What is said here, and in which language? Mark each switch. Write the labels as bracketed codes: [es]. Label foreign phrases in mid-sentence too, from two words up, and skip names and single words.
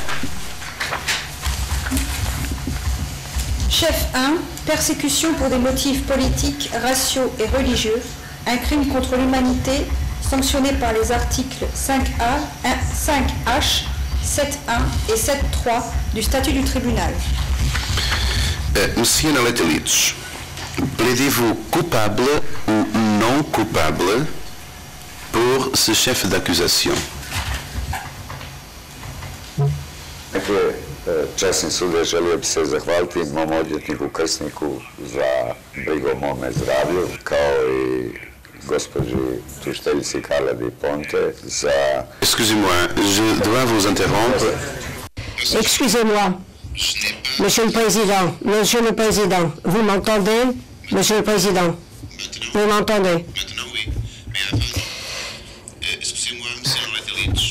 [fr] Chef 1, persécution pour des motifs politiques, raciaux et religieux, un crime contre l'humanité sanctionné par les articles 5A, 5H, 7.1 et 7.3 du statut du tribunal. Monsieur Naletelitch, plaidez-vous coupable ou non coupable pour ce chef d'accusation? [hr] Dakle, časni sude, želio bi se zahvaliti mom odvjetniku Krsniku za brigu o mome zdravlju, kao i gospođi tužiteljici Carla Di Ponte za... [fr] Excusez-moi, je dois vous interrompre. Excusez-moi, Monsieur le Président, vous m'entendez? Monsieur le Président, vous m'entendez? Maintenant, oui. Mais avant, excusez-moi, Monsieur Naletelitch.